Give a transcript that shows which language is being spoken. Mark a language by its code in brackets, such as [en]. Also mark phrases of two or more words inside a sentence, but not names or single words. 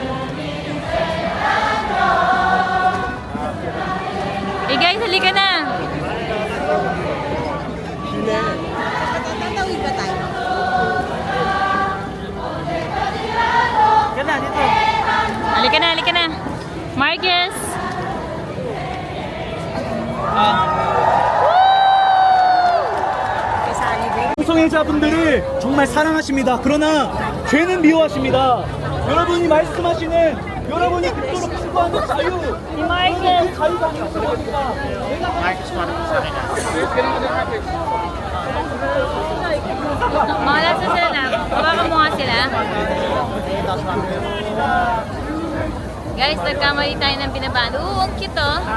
[tl] Eh guys, halika na! Tatawid ba tayo? Yan na, dito. Halika na! Marcus! [ko] 성애자분들을 정말 사랑하십니다. 그러나 죄는 미워하십니다. 여러분이 말씀하시는 여러분이 그토록 추구하는 자유, 그 자유가 무슨 겁니까? [tl] Marcos, para sa akin na. Mga lasa sila na. Hawakan mo nga sila. Guys, nagkamali tayo ng binabaan. Ang cute oh.